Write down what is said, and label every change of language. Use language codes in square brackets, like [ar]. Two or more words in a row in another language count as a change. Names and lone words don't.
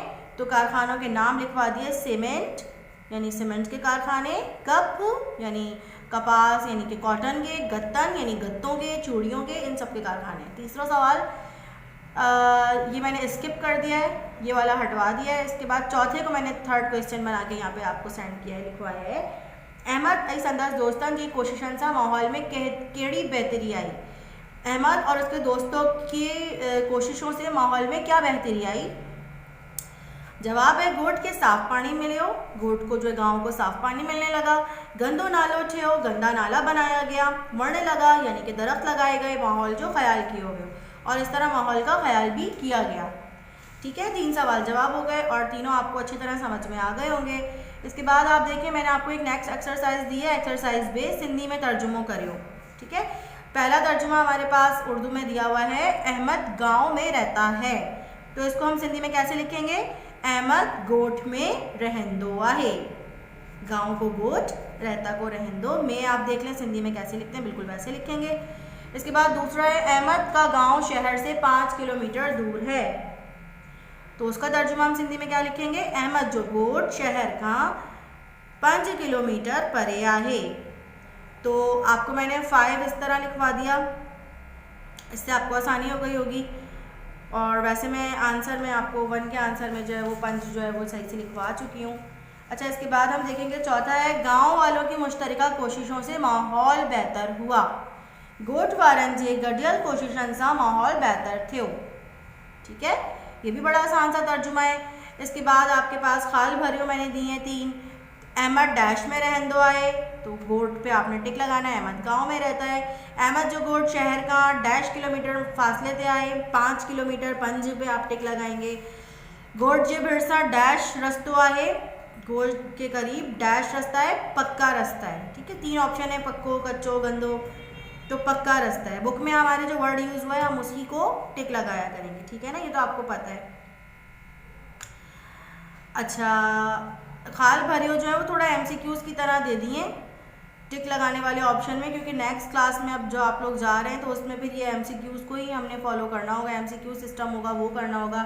[hi] तो कारखानों के नाम लिखवा दिए, सीमेंट यानी सीमेंट के कारखाने, कप यानी कपास यानी कि कॉटन के, गत्तन यानी गत्तों के, चूड़ियों के, इन सब के कारखाने। तीसरा सवाल ये मैंने स्किप कर दिया है, ये वाला हटवा दिया है। इसके बाद चौथे को मैंने [en] third question [hi] बना के यहाँ पे आपको सेंड किया है, लिखवाया है। [sd] अहमद ऐं संदसि दोस्तन जी कोशिशन सां माहौल में कहिड़ी बेहतरी आई। [hi] अहमद और उसके दोस्तों की कोशिशों से माहौल में क्या बेहतरी आई? जवाब है [sd] घोट के साफ पानी मिले हो, [hi] घोट को जो है गाँव को साफ पानी मिलने लगा। [sd] गंदो नालो थे हो, [hi] गंदा नाला बनाया गया। वर्ण लगा यानी कि दरख्त लगाए गए, माहौल जो ख्याल किए गए, और इस तरह माहौल का ख्याल भी किया गया। ठीक है, 3 सवाल जवाब हो गए और तीनों आपको अच्छी तरह समझ में आ गए होंगे। इसके बाद आप देखिए मैंने आपको एक [en] next exercise [hi] दी है, एक्सरसाइज बेस [sd] हिंदी में तर्जुमो करियो। [hi] ठीक है, पहला तर्जुमा हमारे पास उर्दू में दिया हुआ है, अहमद गांव में रहता है। तो इसको हम सिंधी में कैसे लिखेंगे? [sd] अहमद गोठ में रहंदो आहे। [hi] गांव को गोठ, रहता को रहंदो। में आप देख लें सिंधी में कैसे लिखते हैं, बिल्कुल वैसे लिखेंगे। इसके बाद दूसरा है, अहमद का गांव शहर से 5 किलोमीटर दूर है। तो उसका तर्जुमा हम सिंधी में क्या लिखेंगे? [sd] अहमद जो गोठ शहर का 5 किलोमीटर परे आहे। [hi] तो आपको मैंने 5 इस तरह लिखवा दिया, इससे आपको आसानी हो गई होगी। और वैसे मैं आंसर में आपको 1 के आंसर में जो है वो 5 जो है वो सही से लिखवा चुकी हूँ। अच्छा, इसके बाद हम देखेंगे चौथा है, गांव वालों की मुश्तरका कोशिशों से माहौल बेहतर हुआ। [sd] गोठ वारन जे गडियल कोशिशन सा माहौल बेहतर थियो। [hi] ठीक है, ये भी बड़ा आसान सा तर्जुमा है। इसके बाद आपके पास [sd] खाल भरियो [hi] मैंने दी हैं 3। अहमद [sd] डैश में रहंदो आए, [hi] तो गोठ पे आपने टिक लगाना है, अहमद गांव में रहता है। [sd] अहमद जो गोठ शहर का डैश किलोमीटर फासले से आए, [hi] 5 किलोमीटर, 5 पे आप टिक लगाएंगे। [sd] गोठ जे भिरसा डैश रस्तो आहे, [hi] गोठ के करीब डैश रास्ता है, पक्का रास्ता है। ठीक है, 3 ऑप्शन है, [sd] पक्को, कच्चो, गंदो। [hi] तो पक्का रास्ता है। बुक में हमारे जो [en] word use [hi] हुआ है हम उसी को टिक लगाया करेंगे। ठीक है ना, ये तो आपको पता है। अच्छा, [sd] खाल भरियो [hi] जो है वो थोड़ा MCQs की तरह दे दिए टिक लगाने वाले ऑप्शन में, क्योंकि [en] next class [hi] में अब जो आप लोग जा रहे हैं तो उसमें फिर ये MCQs को ही हमने फॉलो करना होगा, [en] MCQ system [hi] होगा वो करना होगा।